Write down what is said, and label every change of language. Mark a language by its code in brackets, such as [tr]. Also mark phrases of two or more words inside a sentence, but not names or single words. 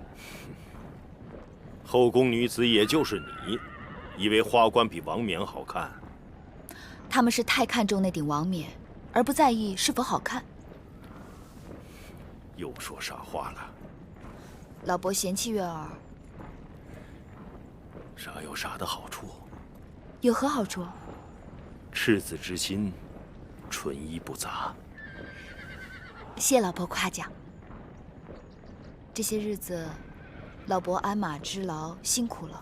[zh] 后宫女子也就是你，以為花冠比王冕好看？他們是太看重那頂王冕，而不在意是否好看。又說傻話了。老伯嫌棄月兒，傻有傻的好處。有何好處？赤子之心，純一不雜。謝老伯誇獎。這些日子，老伯鞍馬織勞，辛苦了。